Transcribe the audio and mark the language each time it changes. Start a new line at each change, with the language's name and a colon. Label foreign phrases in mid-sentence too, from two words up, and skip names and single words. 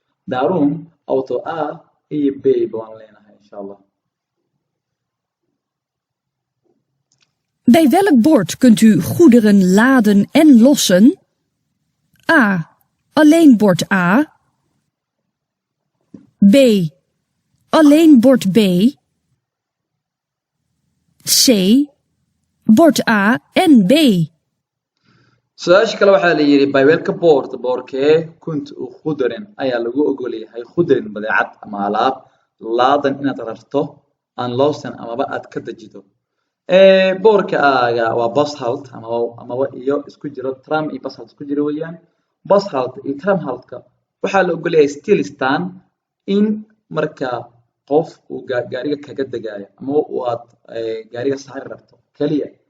Somali: Daarom, auto A iyo B ba waan leenahay,
Arabic: إن شاء الله.
Dutch: Bij welk bord kunt u goederen laden en lossen? A. Alleen bord A. B. Alleen bord B.
Somali: C.
Dutch: Bord A en B.
Somali: Su-aasha kale waxaa la yidhi,
Dutch: "Bij welke bord, boorkee kunt u goederen?"
Somali: ayaa lagu ogol yahay, goederen, badeecad ama alaab, laden inaad rarto, aan loosan amaba aad ka dejido. Ee, boorka aaga waa
Dutch: bus halt,
Somali: amaba, amaba iyo isku jiro, tram iyo
Dutch: bus halt
Somali: isku jiro weeyaan.
Dutch: Bus halt
Somali: iyo tram haltka waxaa la ogol yahay
Dutch: still staan
Somali: in marka qof uu ga-, gaariga kaga degaayo, amaba uu aad, ee, gaariga saari rabto keliya.